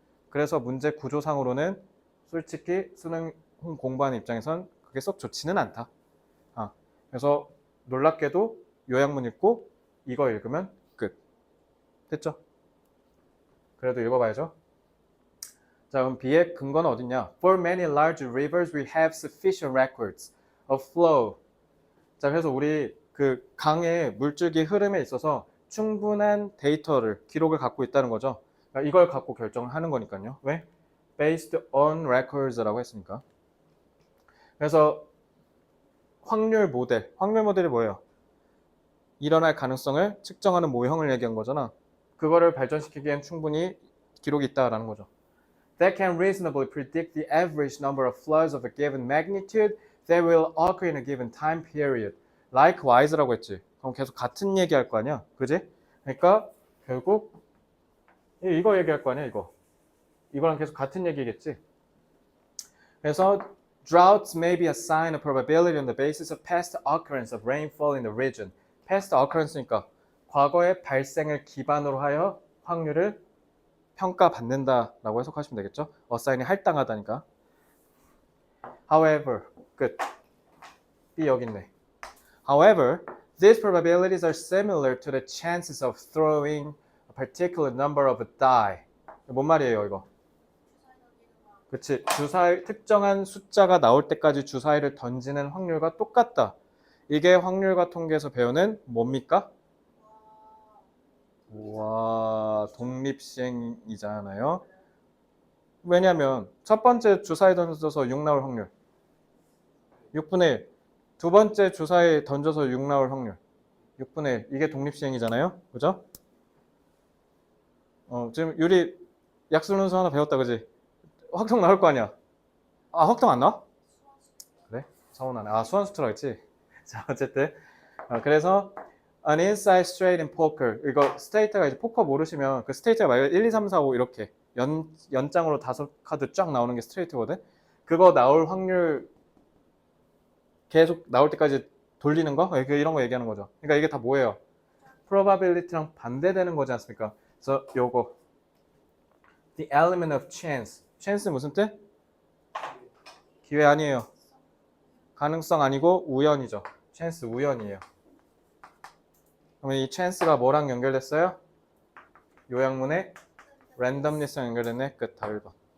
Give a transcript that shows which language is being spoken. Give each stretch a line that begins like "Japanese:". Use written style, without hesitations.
Korean: 그래서 문제 구조상으로는 솔직히 수능 공부하는 입장에선 그게 썩 좋지는 않다. 그래서 놀랍게도 요약문 읽고 이거 읽으면 끝. 됐죠? 그래도 읽어봐야죠. 자, 그럼 B의 근거는 어딨냐?
English: For many large rivers we have sufficient records of flow.
Korean: 자, 그래서 우리 그 강의 물줄기 흐름에 있어서 충분한 데이터를, 기록을 갖고 있다는 거죠. 그러니까 이걸 갖고 결정하는 거니까요. 왜?
English: Based on records
Korean: 라고 했으니까. 그래서 확률 모델이 뭐예요? 일어날 가능성을 측정하는 모형을 얘기한 거잖아. 그거를 발전시키기엔 충분히 기록이 있다라는 거죠.
English: That can reasonably predict the average number of floods of a given magnitude that will occur in a given time period.
Korean: Likewise라고 했지. 그럼 계속 같은 얘기할 거 아니야, 그지? 그러니까 결국 이거 얘기할 거 아니야, 이거. 이거랑 계속 같은 얘기겠지. 그래서
English: droughts may be assigned a probability on the basis of past occurrence of rainfall in the region. past occurrence
Korean: 니까 과거의 발생을 기반으로 하여 확률을 평가받는다라고 해석하시면 되겠죠. assign이 할당하다니까. However, 끝. B 여기 있네.
English: However, these probabilities are similar to the chances of throwing a particular number of a die.
Korean: 뭔 말이에요, 이거? 그치, 주사위, 특정한 숫자가 나올 때까지 주사위를 던지는 확률과 똑같다. 이게 확률과 통계에서 배우는 뭡니까? 와, 독립시행이잖아요. 왜냐면 첫 번째 주사위 던져서 6 나올 확률 6분의 1. 두 번째 주사위 던져서 6 나올 확률 6분의 1. 이게 독립시행이잖아요. 그죠? 지금 유리 약수분수 하나 배웠다, 그지? 확통 나올 거 아니야? 아, 확통 안 나와? 그래? 서운하네. 아, 수완수투라 했지? 자, 어쨌든. 그래서
English: an inside straight in poker.
Korean: 이거 스테이트가 이제 포커 모르시면 그 스테이트가 말 1, 2, 3, 4, 5 이렇게 연장으로 5카드 쫙 나오는 게 스트레이트거든? 그거 나올 확률 계속 나올 때까지 돌리는 거? 이런 거 얘기하는 거죠. 그러니까 이게 다 뭐예요? probability랑 반대되는 거지 않습니까? 그래서 요거
English: the element of chance.
Korean: chance 무슨 뜻? 기회 아니에요. 가능성 아니고 우연이죠. chance 우연이에요. 그러면 이 chance가 뭐랑 연결됐어요? 요약문에 randomness랑 연결됐네. 끝. 다 1번.